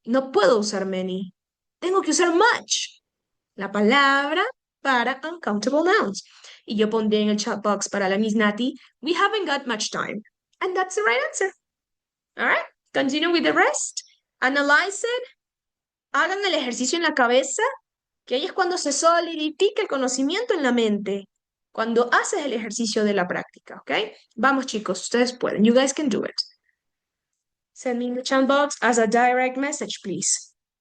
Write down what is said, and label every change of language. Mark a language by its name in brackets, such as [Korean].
[Spanish] No puedo usar many. Tengo que usar much. La palabra para uncountable nouns. Y yo pondré en el chat box para la Miss Nati, [English] we haven't got much time. And that's the right answer. All right, continue with the rest. Analyze it. [Spanish] Hagan el ejercicio en la cabeza, que ahí es cuando se solidifica el conocimiento en la mente. Cuando haces el ejercicio de la práctica, ¿ok? Vamos, chicos, ustedes pueden. [English] You guys can do it. Send me in the chat box as a direct message, please.